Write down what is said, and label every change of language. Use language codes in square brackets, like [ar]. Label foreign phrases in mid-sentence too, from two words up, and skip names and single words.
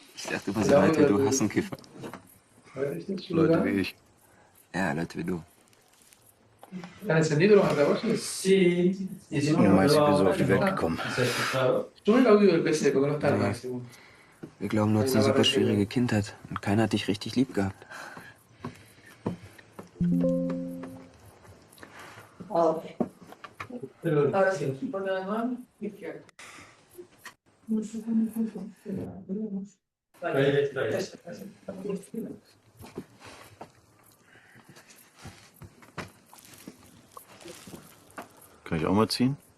[de] dachte immer so Leute wie du hassen Kiffer. Leute wie ich. Ja, Leute wie du. [es] ¿Están encendidos los altavoces? Sí, y si no, [de] Ja, [es] no [de] meist, ich bin so [es] lo [de] auf die Welt gekommen. [es] ¿Se ha escuchado? Sube el audio del PC, porque no está al máximo. [de] Wir glauben, du hattest eine super schwierige Kindheit und keiner hat dich richtig lieb gehabt. [es] Ahora. Ahora sí, pon la mano izquierda. Vale. Ahí está. Eso, eso. [de] Kann ich auch mal ziehen?